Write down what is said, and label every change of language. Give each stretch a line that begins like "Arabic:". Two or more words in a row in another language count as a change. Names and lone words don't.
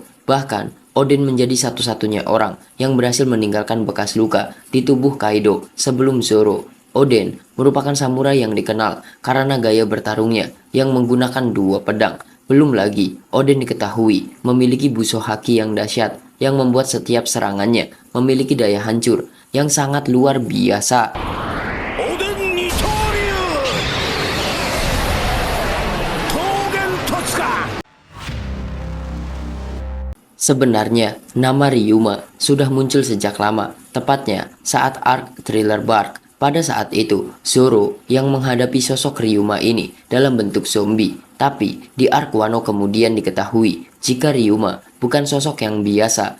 Indonesian: Bahkan, Oden menjadi satu-satunya orang yang berhasil meninggalkan bekas luka di tubuh Kaido sebelum Zoro. Oden merupakan samurai yang dikenal karena gaya bertarungnya yang menggunakan dua pedang. Belum lagi, Oden diketahui memiliki buso haki yang dahsyat yang membuat setiap serangannya memiliki daya hancur yang sangat luar biasa.
Japanese: おでん二刀流桃源突か
Indonesian: Sebenarnya, nama Ryuma sudah muncul sejak lama, tepatnya saat arc Thriller Bark. Pada saat itu, Zoro yang menghadapi sosok Ryuma ini dalam bentuk zombie. Tapi, di arc Wano kemudian diketahui jika Ryuma bukan sosok yang biasa.